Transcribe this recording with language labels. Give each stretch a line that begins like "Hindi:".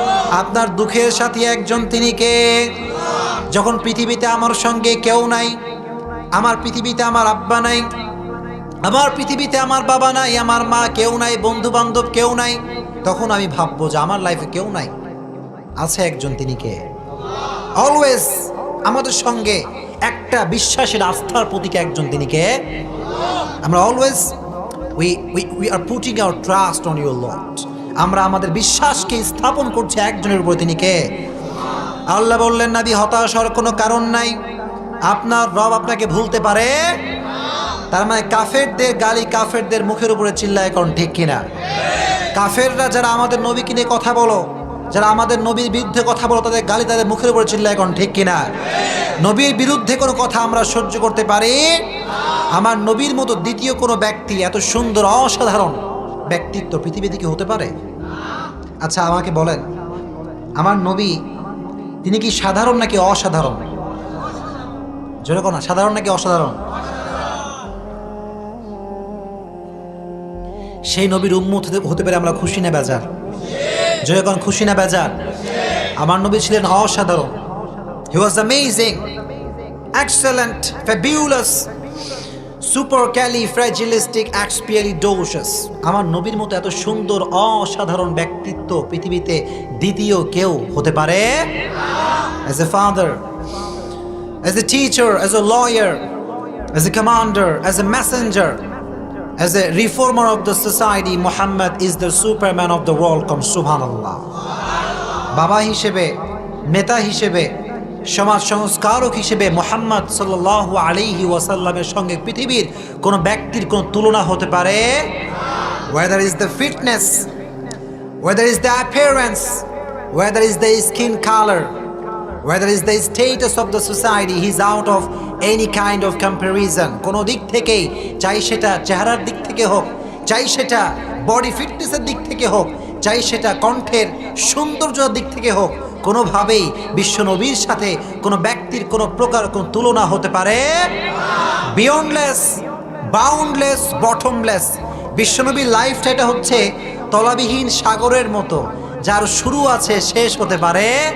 Bangla: আপনার দুঃখের সাথী একজন, তিনি কে? যখন পৃথিবীতে আমার সঙ্গে কেউ নাই, আমার পৃথিবীতে আমার আব্বা নাই, আমার পৃথিবীতে আমার বাবা নাই, আমার মা কেউ নাই, বন্ধু বান্ধব কেউ নাই, তখন আমি ভাববো যে আমার লাইফে কেউ নাই, আছে একজন, তিনি কে? অলওয়েজ আমাদের সঙ্গে একটা বিশ্বাসের আস্থার প্রতীক একজন, তিনি কে? আমরা always
English: we are putting our trust on your Lord.
Bangla: আমরা আমাদের বিশ্বাসকে স্থাপন করছি একজনের উপর, তিনি কে? আল্লাহ বললেন নবী, হতাশ হওয়ার কোনো কারণ নাই, আপনার রব আপনাকে ভুলতে পারে। তার মানে কাফেরদের গালি কাফেরদের মুখের উপরে চিল্লায়, কোন ঠিক কিনা? কাফেররা যারা আমাদের নবীকে নিয়ে কথা বলো, যারা আমাদের নবীর বিরুদ্ধে কথা বলো, তাদের গালি তাদের মুখের উপরে চিল্লায়, কোন ঠিক কিনা? নবীর বিরুদ্ধে কোনো কথা আমরা সহ্য করতে পারি? আমার নবীর মতো দ্বিতীয় কোনো ব্যক্তি এত সুন্দর অসাধারণ ব্যক্তিত্ব পৃথিবীতে কি হতে পারে? আচ্ছা আমাকে বলেন, আমার নবী তিনি কি সাধারণ নাকি অসাধারণ? জোরে কোন, সাধারণ নাকি অসাধারণ? সেই নবীর উম্মত হতে পারে আমরা খুশি না বেজার? জোরে কোন, খুশি না বেজার? আমার নবী ছিলেন অসাধারণ।
English: He was amazing, excellent, fabulous, supercalifragilisticexpialidocious.
Bangla: আমার নবীর মতো এত সুন্দর অসাধারণ ব্যক্তিত্ব পৃথিবীতে দ্বিতীয় কেউ হতে পারে?
English: As a father, as a teacher, as a lawyer, as a commander, as a messenger, as a reformer of the society, Muhammad is the superman of the world. Come subhanallah.
Bangla: বাবা হিসেবে, নেতা হিসেবে, সমাজ সংস্কারক হিসেবে মুহাম্মদ সাল্লাল্লাহু আলাইহি ওয়াসাল্লামের সঙ্গে পৃথিবীর কোন ব্যক্তির কোন তুলনা হতে পারে?
English: Whether is the fitness, whether is the appearance, whether is the skin color, whether is the status of the society, he is out of any kind of comparison.
Bangla: কোন দিক থেকে, চাই সেটা চেহারার দিক থেকে হোক, চাই সেটা বডি ফিটনেসের দিক থেকে হোক, চাই সেটা কণ্ঠের সৌন্দর্যের দিক থেকে হোক, কোনোভাবেই বিশ্বনবীর সাথে কোনো ব্যক্তির কোনো প্রকার কোনো তুলনা হতে পারে? Beyondless, boundless, bottomless. বিশ্বনবীর লাইফটা এটা হচ্ছে তলাবিহীন সাগরের মতো, যার শুরু আছে শেষ হতে পারে।